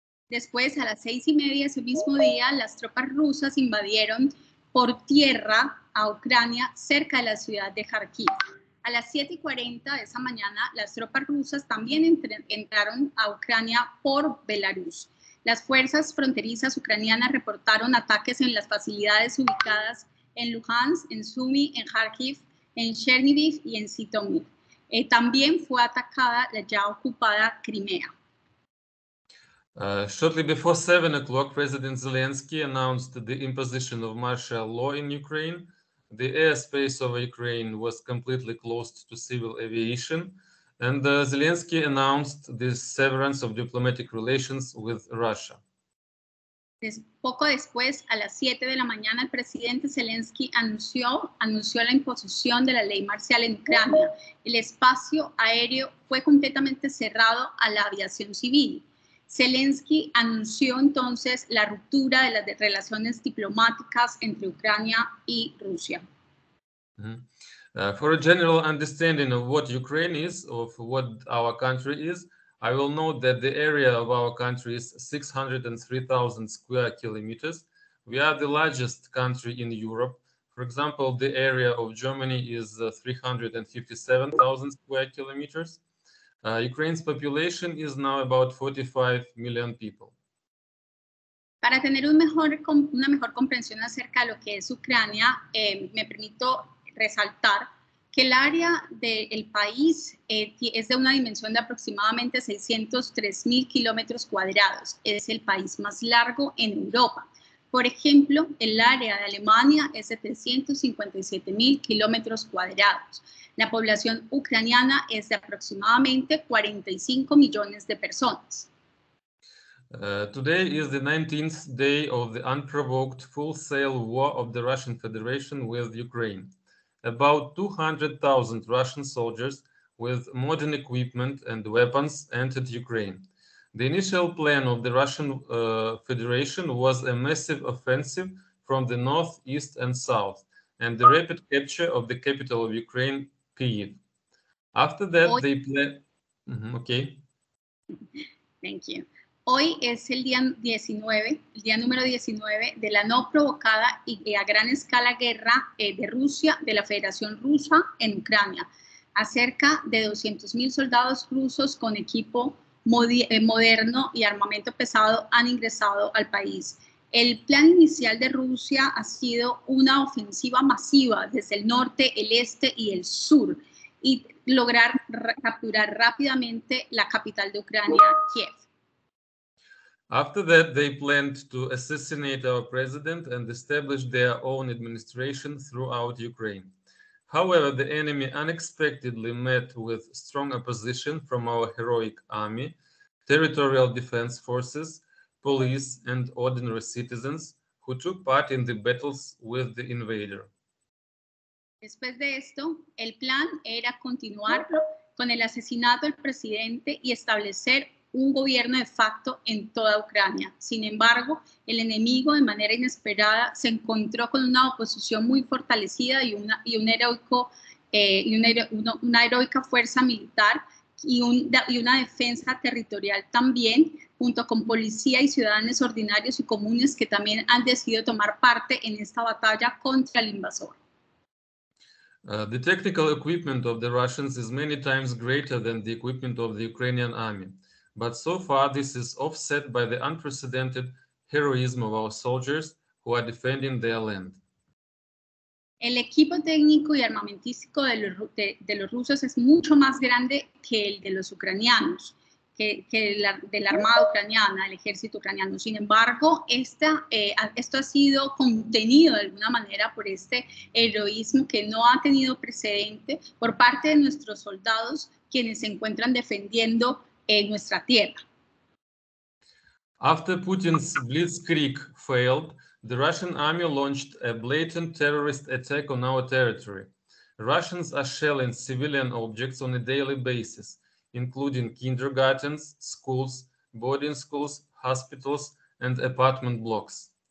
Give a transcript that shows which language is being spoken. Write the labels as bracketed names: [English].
[Spanish] Después, a las 6:30 ese mismo día, las tropas rusas invadieron por tierra a Ucrania cerca de la ciudad de Kharkiv. A las 7:40 de esa mañana, las tropas rusas también entraron a Ucrania por Belarus. Las fuerzas fronterizas ucranianas reportaron ataques en las facilidades ubicadas en Luhansk, en Sumy, en Kharkiv, en Chernihiv y en Zhytomyr. También fue atacada la ya ocupada Crimea. [English] Shortly before 7 o'clock, President Zelensky announced the imposition of martial law in Ukraine. The airspace over Ukraine was completely closed to civil aviation, and Zelensky announced the severance of diplomatic relations with Russia. [Spanish] Poco después, a las 7 de la mañana, el presidente Zelensky anunció la imposición de la ley marcial en Ucrania. El espacio aéreo fue completamente cerrado a la aviación civil. Zelensky anunció entonces la ruptura de las relaciones diplomáticas entre Ucrania y Rusia. [English] For a general understanding of what Ukraine is, of what our country is, I will note that the area of our country is 603,000 square kilometers. We are the largest country in Europe. For example, the area of Germany is 357,000 square kilometers. Ukraine's population is now about 45 million people. [Spanish] Para tener una mejor comprensión acerca de lo que es Ucrania, me permito resaltar que el área del país es de una dimensión de aproximadamente 603.000 kilómetros cuadrados. Es el país más largo en Europa. Por ejemplo, el área de Alemania es de 357.000 kilómetros cuadrados. La población ucraniana es de aproximadamente 45 millones de personas. [English] Today is the 19th day of the unprovoked full-scale war of the Russian Federation with Ukraine. About 200,000 Russian soldiers with modern equipment and weapons entered Ukraine. The initial plan of the Russian Federation was a massive offensive from the north, east, and south, and the rapid capture of the capital of Ukraine, Kyiv. After that, they planned... Okay. Thank you. [Spanish] Hoy es el día 19, el día número 19 de la no provocada y a gran escala guerra de Rusia, de la Federación Rusa en Ucrania. A cerca de 200.000 soldados rusos con equipo moderno y armamento pesado han ingresado al país. El plan inicial de Rusia ha sido una ofensiva masiva desde el norte, el este y el sur y lograr capturar rápidamente la capital de Ucrania, Kiev. [English] After that, they planned to assassinate our president and establish their own administration throughout Ukraine. However, the enemy unexpectedly met with strong opposition from our heroic army, territorial defense forces, police, and ordinary citizens who took part in the battles with the invader. [Spanish] Después de esto, el plan era continuar con el asesinato del presidente y establecer un gobierno de facto en toda Ucrania. Sin embargo, el enemigo de manera inesperada se encontró con una oposición muy fortalecida y una heroica fuerza militar y una defensa territorial también, junto con policía y ciudadanos ordinarios y comunes que también han decidido tomar parte en esta batalla contra el invasor. [English] The technical equipment of the Russians is many times greater than the equipment of the Ukrainian army. But so far, this is offset by the unprecedented heroism of our soldiers who are defending their land. [Spanish] El equipo técnico y armamentístico de los rusos es mucho más grande que el de los ucranianos, de la Armada ucraniana, el ejército ucraniano. Sin embargo, esto ha sido contenido de alguna manera por este heroísmo que no ha tenido precedente por parte de nuestros soldados, quienes se encuentran defendiendo nuestra tierra. [English] After Putin's blitzkrieg failed, the Russian army launched a blatant terrorist attack on our territory. Russians are shelling civilian objects on a daily basis, including kindergartens, schools, boarding schools, hospitals, and apartment blocks.